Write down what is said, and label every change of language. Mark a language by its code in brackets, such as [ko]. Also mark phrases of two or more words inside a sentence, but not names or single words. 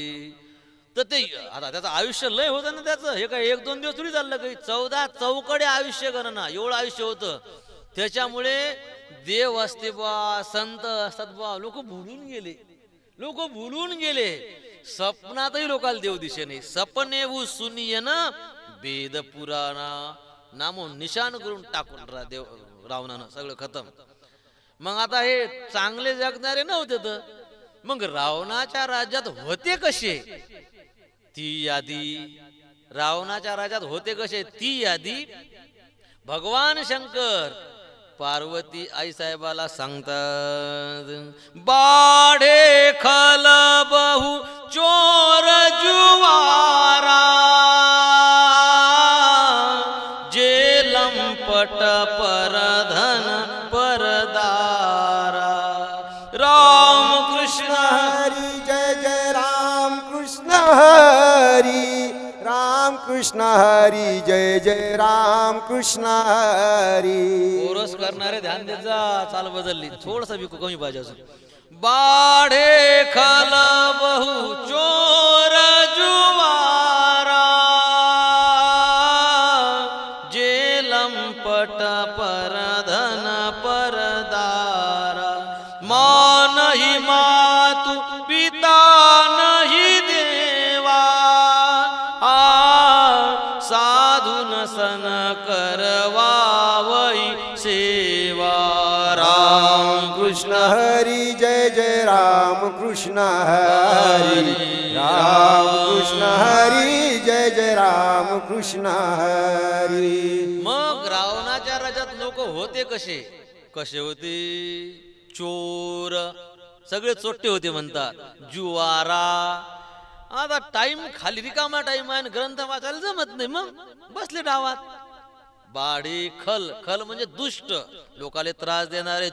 [mr] तर ते आता त्याचं आयुष्य लय होतं ना त्याचं. हे काय एक दोन दिवस थोडी चाललं, काही 14 चौकडे आयुष्य गणना एवढं आयुष्य होतं. त्याच्यामुळे देव असते बा, संत असतात बा, लोक भुलून गेले. लोक भुलून गेले. स्वप्नातही लोकांना देव दिसे नाही. [awa] सपने सुनिय ना वेद पुराणा, [mr] नामो निशान करून टाकून देव रावणानं सगळं खतम. मग आता हे चांगले जगणारे नव्हते, तर मग रावणाच्या राज्यात होते कसे ती यादी. रावणाच्या राज्यात होते कसे ती यादी भगवान शंकर पार्वती आई साहेबाला सांगतात. [awa] बाढे खल बहु चोर जुवारा, जे लंपट परधन परदारा. [mr] राम कृष्ण हरी जय जय राम कृष्ण हरी, राम कृष्ण हरी जय जय राम कृष्ण हरी. कोरस करणारे ध्यान देत जा. चाल बदलली थोडस बी कमी पाहिजे अजून. [awa] बाढे खल बहु चोर जुवारा, जे लंपट परधन परदारा. मान ही मातु पिता नहीं देवा, साधुन सन करवावई सेवा. [mr] राम कृष्ण हरी जय जय राम कृष्ण हरी, राम कृष्ण हरी जय जय राम कृष्ण हरी. मग रावणाच्या राज्यात लोक होते कसे कसे होते? चोर, सगळे चोट्टे होते म्हणतात. जुवारा, आता टाइम खाली रिकामा टाइम आहे, ग्रंथ वाचायला जमत नाही, मग बसले डावात. [awa] बाडी खल, [mr] खल म्हणजे दुष्ट, लोकाले त्रास देणारे.